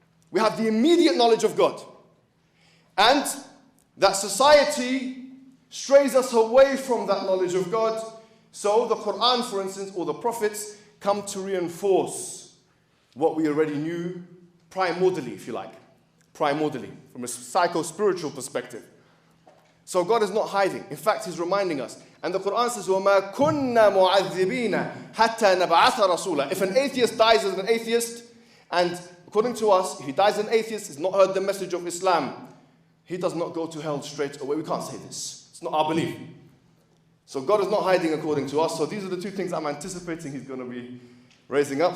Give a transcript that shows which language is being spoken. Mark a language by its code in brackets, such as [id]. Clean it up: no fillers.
[en] We have the immediate knowledge of God. And that society strays us away from that knowledge of God. So the Quran, for instance, or the prophets come to reinforce what we already knew primordially, if you like. Primordially, from a psycho-spiritual perspective. So God is not hiding. In fact, he's reminding us. And the Quran says, [ar] وَمَا كُنَّا مُعَذِّبِينَ حَتَّى نَبْعَثَ رَسُولًا. [en] If an atheist dies as an atheist, and according to us, if he dies as an atheist, he's not heard the message of Islam, he does not go to hell straight away. We can't say this. It's not our belief. So God is not hiding according to us. So these are the two things I'm anticipating he's going to be raising up.